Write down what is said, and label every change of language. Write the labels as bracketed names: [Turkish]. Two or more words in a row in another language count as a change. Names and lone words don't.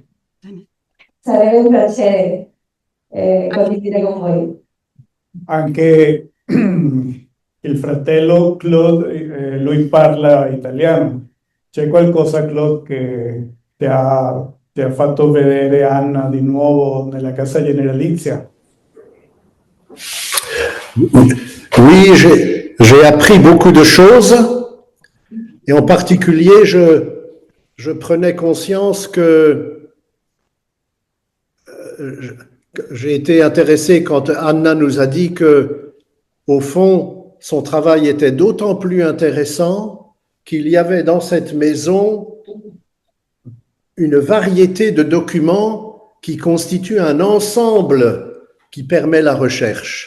[Italian] Sarebbe un piacere condividere con voi. Anche il fratello Claude, lui parla italiano. C'è qualcosa, Claude, che ti ha fatto vedere Anna di nuovo nella casa generalizia? [French] Oui, j'ai appris beaucoup de choses et en particulier, je prenais conscience que j'ai été intéressé quand Anna nous a dit que, au fond, son travail était d'autant plus intéressant qu'il y avait dans cette maison une variété de documents qui constituent un ensemble qui permet la recherche.